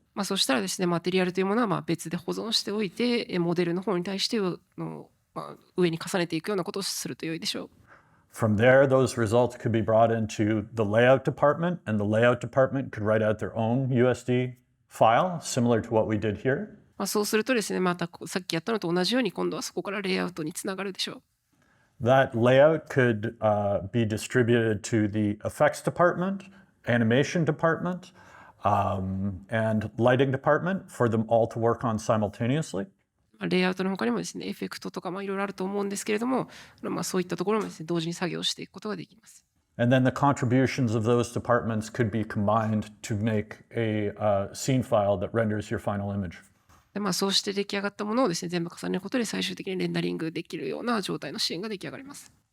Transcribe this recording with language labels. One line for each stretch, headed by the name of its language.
Japanese: そしたらですね、マテリアルというものは別で保存しておいて、モデルの方に対して上に重ねていくようなことをすると良いでしょう。
English: From there, those results could be brought into the layout department, and the layout department could write out their own USD file, similar to what we did here.
Japanese: そうするとですね、またさっきやったのと同じように今度はそこからレイアウトにつながるでしょう。
English: That layout could be distributed to the effects department, animation department, and lighting department for them all to work on simultaneously.
Japanese: レイアウトの他にもですね、エフェクトとかいろいろあると思うんですけれども、そういったところもですね、同時に作業していくことができます。
English: And then the contributions of those departments could be combined to make a scene file that renders your final image.
Japanese: でそうして出来上がったものをですね、全部重ねることで最終的にレンダリングできるような状態のシーンが出来上がります。